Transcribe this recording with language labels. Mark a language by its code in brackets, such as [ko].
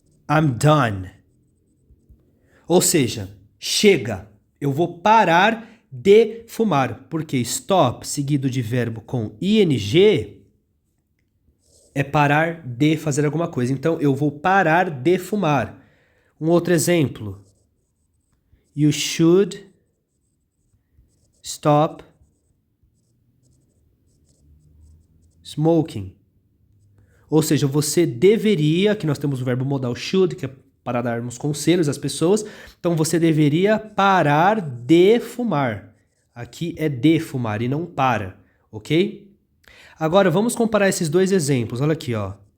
[en] I'm done. [pt] Ou seja, chega, eu vou parar de fumar, porque stop seguido de verbo com ing é parar de fazer alguma coisa. Então eu vou parar de fumar. Um outro exemplo. [en] You should stop smoking. [pt] Ou seja, você deveria, aqui nós temos o verbo modal should, que é para darmos conselhos às pessoas. Então você deveria parar de fumar. Aqui é de fumar e não para, ok? Agora vamos comparar esses dois exemplos. Olha aqui, ó.